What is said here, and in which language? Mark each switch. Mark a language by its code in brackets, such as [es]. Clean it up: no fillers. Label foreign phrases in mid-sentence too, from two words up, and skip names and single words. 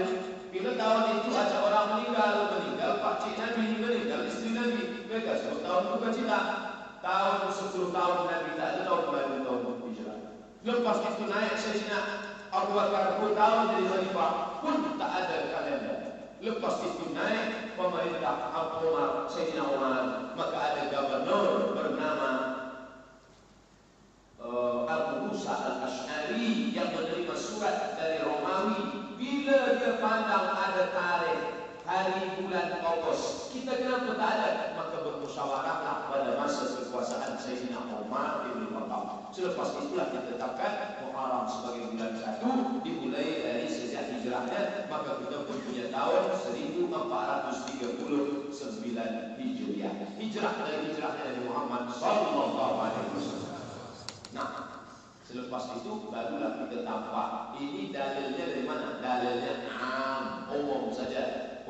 [ms] Bila tahun itu ada orang meninggal pakcik Nabi, meninggal isteri Nabi, mereka sebut tahun Uduka Cita. Tahun 10 tahun Nabi tak ada, tahun baru, tahun Hijrah. Lepas itu naik Sayyidina Abu Bakar 10 tahun jadi khalifah, pun tak ada kalender. Lepas itu naik pemerintah Abu Umar, Sayyidina Umar, maka ada gubernur bernama Abu Musa al-Ash'ari yang menerima surat dari Romawi. Bila dia pandang ada tarikh hari bulan Ogos, kita kenapa tak ada? Maka bermusyawarahlah pada masa kekuasaan Sayyidina Umar bin Khattab. Selepas itulah ditetapkan Muharram sebagai bulan 1, dimulai dari sejak hijrahnya. Maka kita pun punya tahun 1439 Hijriah. Hijrah dari Nabi Muhammad [ar] صلى الله عليه وسلم. [ms] Nah, selepas itu barulah kita tampak ini dalilnya dari mana? Dalilnya umum saja.